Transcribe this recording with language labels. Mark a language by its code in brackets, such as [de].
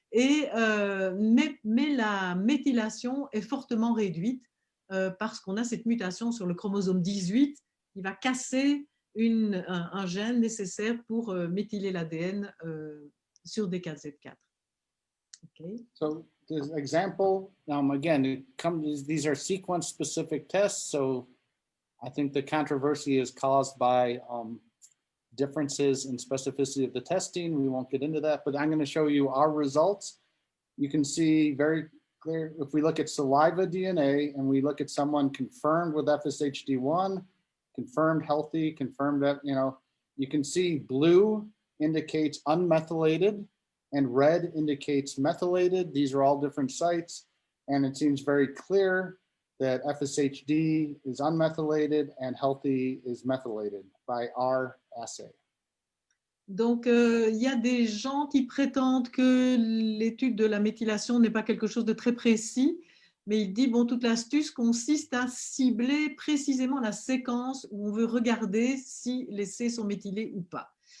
[fr] Mais la méthylation est fortement réduite parce qu'on a cette mutation sur le chromosome 18 qui va casser un gène nécessaire pour méthyler l'ADN sur des 4Z4. [en] Okay. So this example, again, these are sequence-specific tests, so I think the controversy is caused by differences in specificity of the testing. We won't get into that, but I'm going to show you our results. You can see very clear, if we look at saliva DNA and we look at someone confirmed with FSHD1, confirmed healthy, confirmed that, you can see blue indicates unmethylated and red indicates methylated. These are all different sites. And it seems very clear that FSHD is unmethylated and healthy is methylated by our assay. [fr] Donc, il y a des gens qui prétendent que l'étude de la méthylation n'est pas quelque chose de très précis, mais il dit, bon, toute l'astuce consiste à cibler précisément la séquence où on veut regarder si les C sont méthylés ou pas.